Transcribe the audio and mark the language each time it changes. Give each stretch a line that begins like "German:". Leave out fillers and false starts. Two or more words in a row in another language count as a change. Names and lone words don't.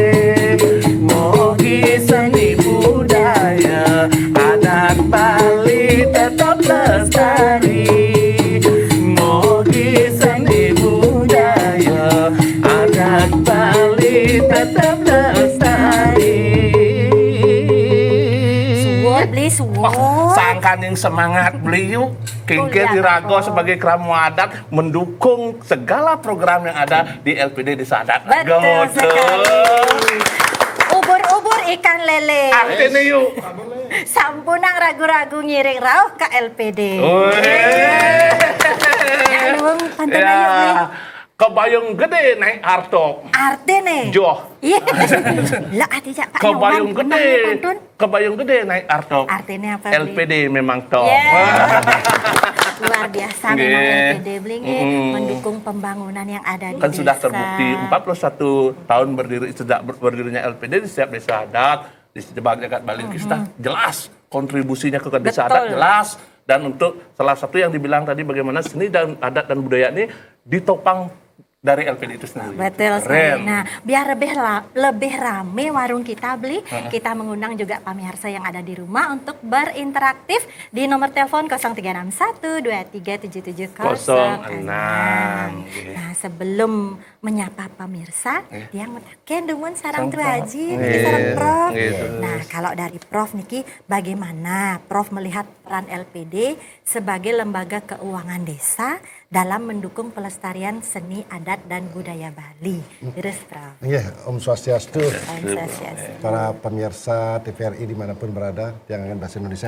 Indonesian: Mogi seni budaya adat Bali tetap lestari. Mogi seni budaya adat Bali tetap lestari.
Balinese: Suwot beli suwot.
Indonesian: Sangkan yang semangat beliau Kengke Dirago sebagai Kramu Adat mendukung segala program yang ada di LPD Desa Adat. Betul sekali. Ubur-ubur ikan lele. Artinya yuk.
Balinese: Sampunang ragu-ragu ngiring rauh ke LPD. Luang pantun ayo beli.
Indonesian: Kebayang gede naik hartok.
Balinese: Arte nih. Joh.
Indonesian: Iya. Lah ati jak Pak Kebayang Nyoman, gede.
Balinese: kenang pantun.
Indonesian: Kebayang gede naik hartok. Artinya apa beli? LPD memang top. Luar biasa memang Nggih. LPD beli mendukung pembangunan yang ada di Kan desa. sudah terbukti 41 tahun berdiri sejak berdirinya LPD di setiap desa adat, di setiap jagat Bali kita jelas kontribusinya ke desa adat Betul. jelas, dan untuk salah satu yang dibilang tadi bagaimana seni dan adat dan budaya ini ditopang dari LPD itu sendiri. Betul sekali. Keren. Nah, biar lebih rame warung kita beli, kita mengundang juga pemirsa yang ada di rumah untuk berinteraktif di nomor telepon 0361 2377 Nah, sebelum menyapa pemirsa,
Balinese: dia ngetaken dumun sarang teraji, sarang Prof.
Indonesian: Gitu. Nah, kalau dari Prof Niki, bagaimana Prof melihat peran LPD sebagai lembaga keuangan desa dalam mendukung pelestarian seni, adat, dan budaya Bali? Terus, Prof. Iya,
Balinese: Om Swastiastu. Om Swastiastu.
Indonesian: Para pemirsa TVRI dimanapun berada, yang akan bahasa Indonesia,